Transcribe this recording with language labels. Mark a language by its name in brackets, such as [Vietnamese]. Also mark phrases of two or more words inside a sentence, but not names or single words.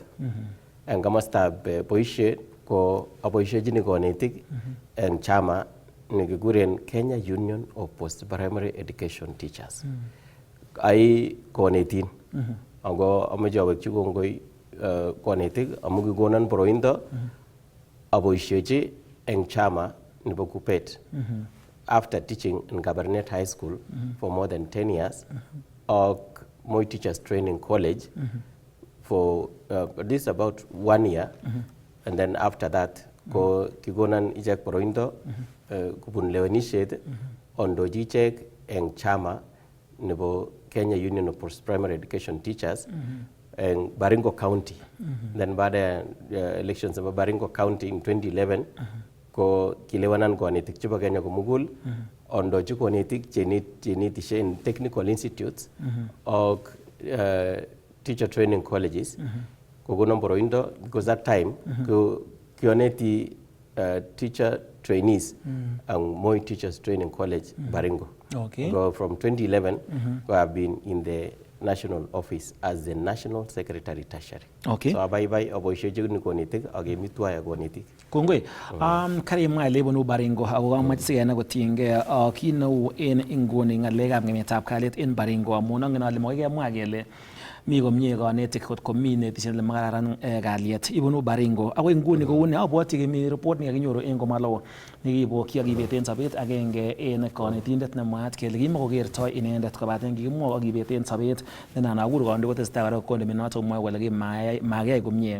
[Kalenjin] Eng komostab boisiet ko aboisiechini konetik eng chama nekikuren Kenya Union of Post-Primary Education Teachers. Ai konetin. Ako ameche awekchi kongoi konetik amu kikonon boroindo aboisiechi eng chama nebo Kuppet. [English] After teaching in Kabarnet High School for more than 10 years, ak Moi Teachers Training College for at least about 1 year, and then after that, [Kalenjin] ko kikonan ichek boroindo kubun lewenisiet ondochi ichek eng chama nebo Kenya Union of Post-Primary Education Teachers eng Baringo County. [English] Then [Swahili] baada ya [English] elections nebo Baringo County in 2011, [Kalenjin] ko kilewanan konetik chebo Kenya komugul ondochi konetik chenetishe [English] in technical institutes ak teacher training colleges. [Kalenjin] Kokonon boroindo [English] because that time kioneti teacher trainees and Moi Teachers Training College, Baringo. Okay. So from 2011, I have been in the national office as the national secretary tertiary. Okay. [Kalenjin] So abaibai aboisiechi ni konetik ak emitwai ak konetik. Kongoi, karimwa ile bunu Baringo ako kamache sikenai kotiengei kit neu en inguni ng'alekab ng'emetab kalyet en Baringo amun angen ale makoi kemwa kele mi komie konetik kot komi netishet le makararan kalyet ibunu Baringo akoi nguni kouni abwoti kemi report nekakinyoru en komalo nekibokyi akibeten sobet agenge en konetindet nemwaat kele kimakokertoi inendet kobaten kikimwoi akibeten sobet nenan akur kandoik kotestai kora kondemi noto mwoe kole makiyai komie.